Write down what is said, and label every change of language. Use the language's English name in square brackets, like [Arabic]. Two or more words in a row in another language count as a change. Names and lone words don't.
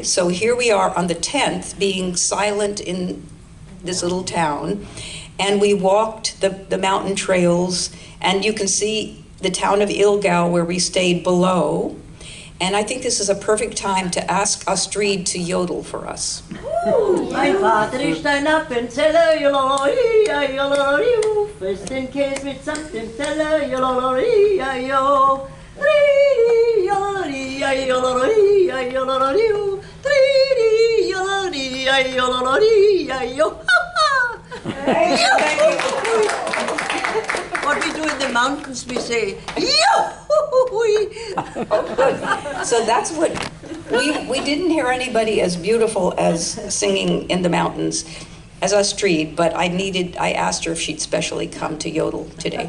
[English] So here we are on the 10th, being silent in this little town. And we walked the mountain trails, and you can see the town of Ilgau where we stayed below. And I think this is a perfect time to ask Astrid to yodel for us. [German] Mein Vater ist ein Appenzeller, jololori, fest den Käse mit Saft im Teller, jololori, jo. Jololori, jololori, jololori, jololori, jo. [English] What we do in the mountains, we say, Oh, good. So that's what, we didn't hear anybody as beautiful as singing in the mountains as Astrid, but I asked her if she'd specially come to yodel today.